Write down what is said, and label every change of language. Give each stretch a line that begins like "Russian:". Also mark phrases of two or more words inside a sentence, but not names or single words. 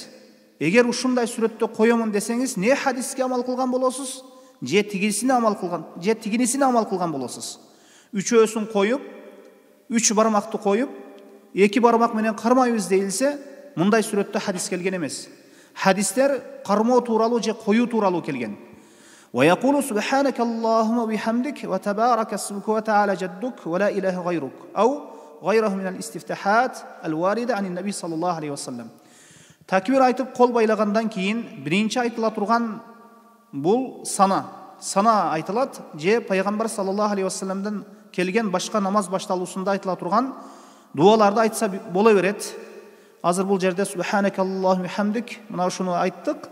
Kyrgyz: Эгер ушундай сүрөттө коемун десеңиз, не хадиске амал кылган болосуз, же тигисине амал кылган, же тигинисине амал кылган болосуз. Үчөөсүн коюп, үч бармакты коюп, эки бармак менен кармайбыз дейилсе, мындай сүрөттө хадис келген эмес. Хадистер кармоо тууралуу же коюу тууралуу келген.
Arabic: ويقول سبحانك اللهم وبحمدك وتبارك اسمك وتعالى جدك ولا إله غيرك أو غيره من الاستفتاحات الواردة عن النبي صلى الله عليه وسلم.
Kyrgyz: Takbir айтып кол байлагандан кийин биринчи айтыла турган бул сана айтылат, же пайгамбар
Arabic: صلى الله عليه وسلم
Kyrgyz: келген башка намаз башталуусунда айтыла турган дуаларды айтса боло берет. Азыр бул жерде
Arabic: سبحانك اللهم وبحمدك
Kyrgyz: мына ушуну айттык.